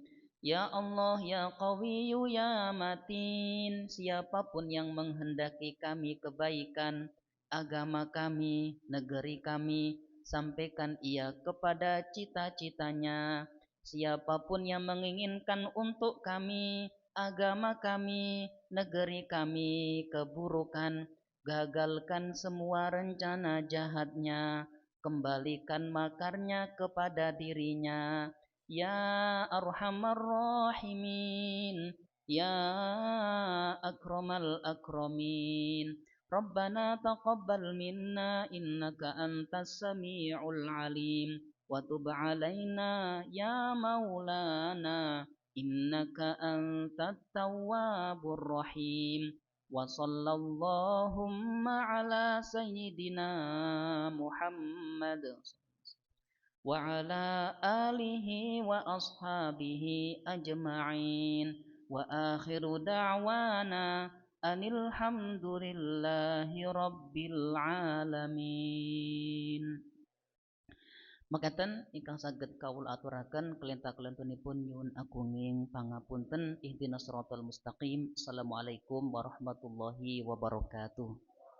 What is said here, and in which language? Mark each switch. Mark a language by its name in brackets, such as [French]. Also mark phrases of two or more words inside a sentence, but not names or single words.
[Arabic] يا الله، يا قوي، يا متين, [Indonesian] siapapun yang menghendaki kami kebaikan, agama kami, negeri kami, sampaikan ia kepada cita-citanya. Siapapun yang menginginkan untuk kami, agama kami, negeri kami, keburukan, gagalkan semua rencana jahatnya, kembalikan makarnya kepada dirinya. [Arabic] يا أرحم الراحمين، يا أكرم الأكرمين. ربنا تقبل منا إنك أنت السميع العليم، وتب علينا يا مولانا إنك أنت التواب الرحيم. وصلى اللهم على سيدنا محمد وعلى آله وأصحابه أجمعين وآخر دعوانا أن الحمد لله رب العالمين. [Javanese] Makaten ingkang saged kawula aturaken kelintah-kelintunipun nyuwun agunging pangapunten [Arabic] اهدنا الصراط المستقيم. السلام عليكم ورحمة الله وبركاته.